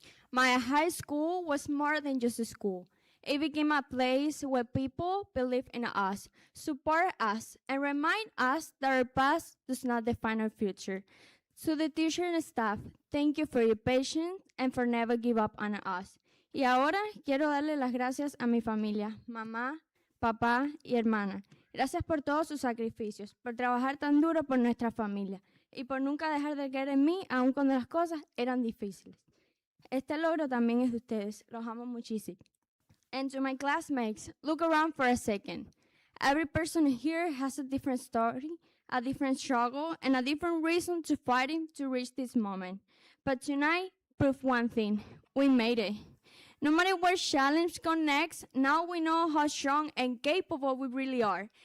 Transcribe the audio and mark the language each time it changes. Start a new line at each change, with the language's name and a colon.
English: My high school was more than just a school. It became a place where people believe in us, support us, and remind us that our past does not define our future. To the teacher and staff, thank you for your patience and for never give up on us.
Spanish: Y ahora quiero darle las gracias a mi familia, mamá, papá y hermana. Gracias por todos sus sacrificios, por trabajar tan duro por nuestra familia y por nunca dejar de creer en mí, aun cuando las cosas eran difíciles. Este logro también es de ustedes. Los amo muchísimo.
English: And to my classmates, look around for a second. Every person here has a different story, a different struggle, and a different reason to fighting to reach this moment. But tonight, proved one thing. We made it. No matter where challenge comes next, now we know how strong and capable we really are.